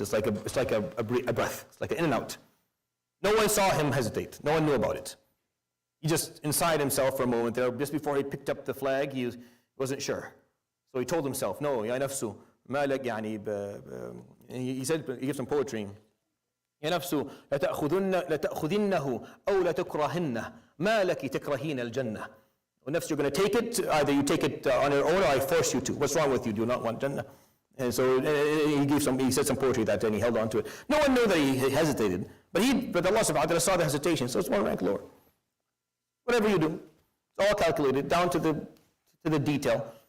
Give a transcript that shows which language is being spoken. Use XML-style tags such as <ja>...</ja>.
<en>It's like a breath. It's like an in and out. No one saw him hesitate. No one knew about it. He just inside himself for a moment there. Just before he picked up the flag, he wasn't sure. So he told himself, no,</en> <ar>ya nafsu, ma lak</ar> <en>he said, he gave some poetry.</en> <ar>يا نفس لتأخذنه أو لتكرهنه ما لك تكرهين الجنة.</ar> <en>Nafs, you're going to take it, either you take it on your own or I force you to. What's wrong with you? Do you not want Jannah? And so he said some poetry that day and he held on to it. No one knew that he hesitated, but Allah subhanahu wa ta'ala saw the hesitation, so it's one rank lower. Whatever you do, it's all calculated down to the detail.</en>